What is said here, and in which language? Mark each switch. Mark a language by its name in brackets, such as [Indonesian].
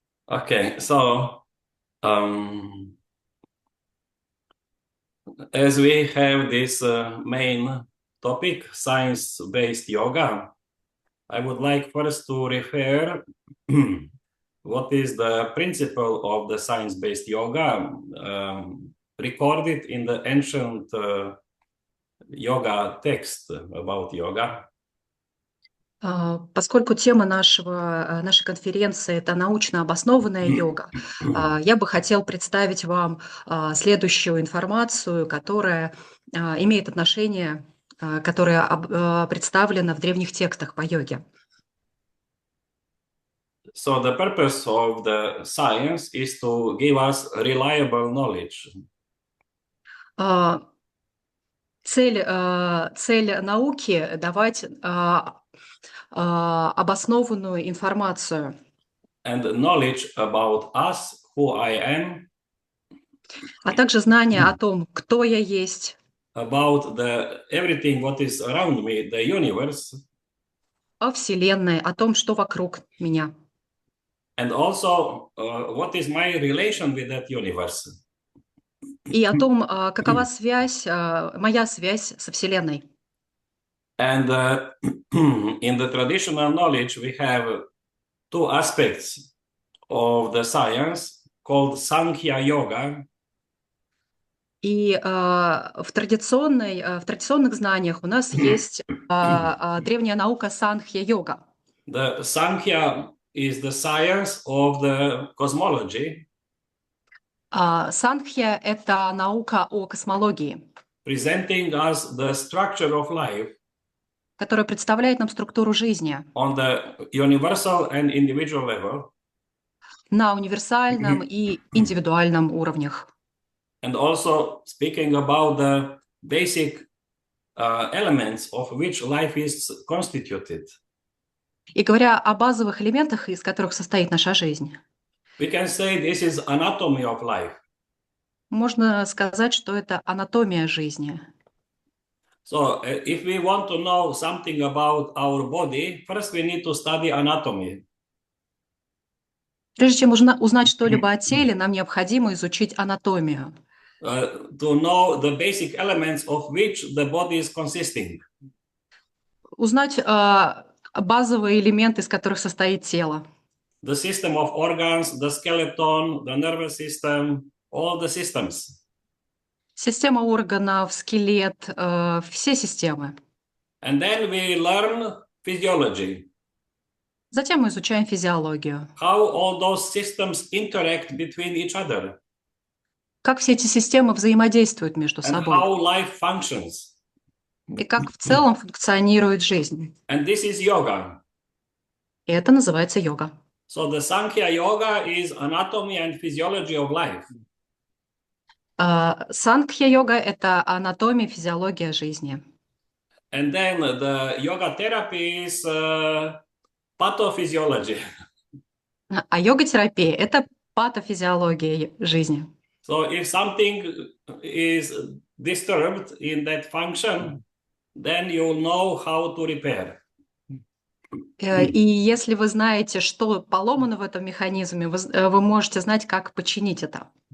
[English] Okay, so as we have this main topic, science-based yoga, I would like first to refer what is the principle of the science-based yoga recorded in the ancient yoga text about yoga. [Russian] Поскольку тема нашей конференции – это научно обоснованная йога, я бы хотел представить вам следующую информацию, которая имеет отношение, которая представлена в древних текстах по йоге. [English] So the purpose of the science is to give us reliable knowledge. [Russian] Цель науки — давать обоснованную информацию [English] and knowledge about us, who I am, [Russian] а также знание о том, кто я есть, [English] about everything what is around me, the universe, [Russian] о Вселенной, о том, что вокруг меня. [English] and also what is my relation with that universe. [Russian] И о том, какова моя связь со Вселенной. [English] And in the traditional knowledge, we have two aspects of the science called Sankhya Yoga. [Russian] И в традиционных знаниях у нас есть древняя наука санхья-йога. [English] The Sankhya is the science of the cosmology, [Russian] Санхья — это наука о космологии, [English] presenting us the structure of life [Russian] которая представляет нам структуру жизни [English] on the universal and individual level, [Russian] на универсальном и индивидуальном уровнях. [English] and also speaking about the basic elements of which life is constituted. [Russian] И говоря о базовых элементах, из которых состоит наша жизнь, [English] We can say this is anatomy of life. [Russian] можно сказать, что это анатомия жизни. [English] So if we want to know something about our body, first we need to study anatomy. [Russian] Прежде чем узнать что-либо о теле, нам необходимо изучить анатомию, [English] To know the basic elements of which the body is consisting. [Russian] узнать базовые элементы, из которых состоит тело. [English] The system of organs, the skeleton, the nervous system, all the systems. [Russian] Система органов, скелет, все системы. [English] And then we learn physiology, [Russian] Затем мы изучаем физиологию. [English] how all those systems interact between each other, [Russian] Как все эти системы взаимодействуют между [English] and [Russian] собой. [English] how life functions. [Russian] И как в целом функционирует жизнь. [English] And this is yoga. [Russian] И это называется йога. [English] So the Sankhya Yoga is anatomy and physiology of life. [Russian] Санкхья-йога — это анатомия, физиология жизни. [English] And then the yoga therapy is pathophysiology. [Russian] А йога-терапия — это патофизиология жизни. [English] So if something is disturbed in that function, then you'll know how to repair. [Russian] И если вы знаете, что поломано в этом механизме, вы можете знать, как починить это.